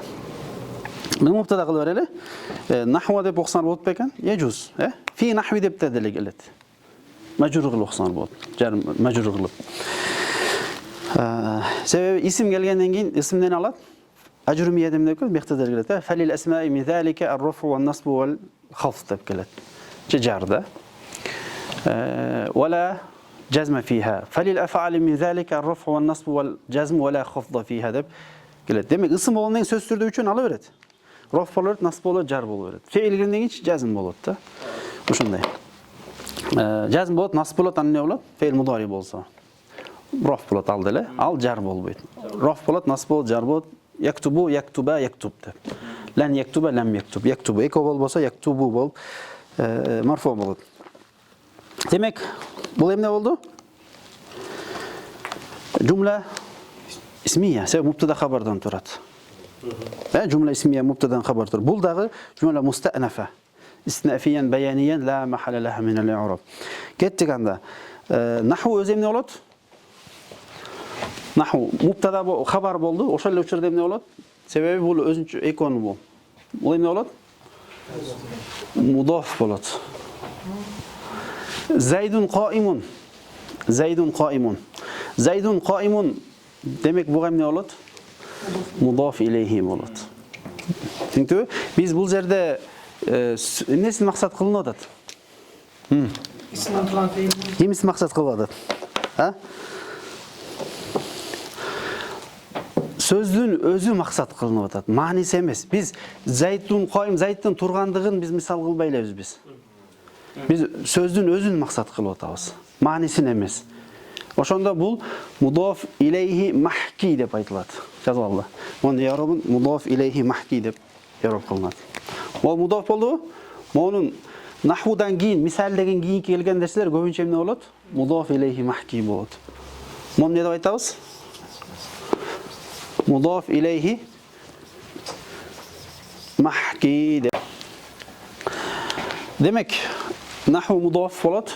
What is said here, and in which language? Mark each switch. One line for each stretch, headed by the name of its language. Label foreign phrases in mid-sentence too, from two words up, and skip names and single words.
Kyrgyz: Мен мубтада кылып берели. Нахва деп окусаңар болот бекен? Эжуз,
Arabic: في النحو
Kyrgyz: деп деле келет. Мажрур кылып окусаңар болот. Жарым мажрур кылып. Себеби исим келгенден кийин исимден алат. Ажрумия деп келет, бекте деле келет.
Arabic: فللأسماء من ذلك الرفع والنصب والخفض
Kyrgyz: деп келет. Жарда.
Arabic: ولا جزم فيها فللأفعال من ذلك الرفع والنصب والجزم ولا خفض فيها
Kyrgyz: деп келет. Демек ысым болгондон кийин сөз түрдө үчөн ала берет. Роф болот, насб болот, жар болот. Феил келгенден кийин жазм болот да. Ошондой. Жазм болот, насб болот, аны эмне болот? Феил мудари болсо. Роф болот ал деле, ал жар болбойт. Роф болот, насб болот, жар болот.
Arabic: يكتبُ، يكتبَ، يكتبْ
Kyrgyz: деп.
Arabic: لن يكتبَ، لم يكتبْ.
Kyrgyz: Яктубу эко болбосо, яктубу болуп марфу болот. Демек, бул эмне болду? Жумла исмия, себеби мубтада хабардан турат. Жумла исмия мубтадан хабар турат. Бул дагы жумла мустанафа.
Arabic: استئنافية بيانية لا محل لها من الإعراب.
Kyrgyz: Кеттик анда. Наху өзү эмне болот? Наху мубтада хабар болду. Ошол эле учурда эмне болот? Себеби бул өзүнчө экону бул. Бул эмне болот? Мудаф болот.
Arabic: زيدٌ قائمٌ. زيدٌ قائمٌ. زيدٌ قائمٌ
Kyrgyz: демек буга эмне болот? Мудаф илейхи болот. Түшүндүңүзбү? Биз бул жерде эмнесин максат кылынып атат? İsmden turan feil. Эмнесин максат кылып атат? Сөздүн өзү максат кылынып атат. Мааниси эмес. Биз
Arabic: زيد قائم,
Kyrgyz: зайдтын тургандыгын биз мисал кылбай элебиз биз. Biz sözdün özün maksat kılıp atабыз. Maanisini emez. Ошондо бул мудоф илейхи махки деп айтылат. Жазып алды. Муну i'rabын мудоф илейхи махки деп i'rab кылынат. Ол мудоф болду.
Uzbek: Монун Nahvudan keyin, misal деген keyin kelgan narsalar ko'pincha nima bo'ladi? Mudof ilayhi mahki bo'ladi. Buni ne deb aytamiz? Mudof ilayhi mahki deb. Demak, nahvu mudof bo'ladi.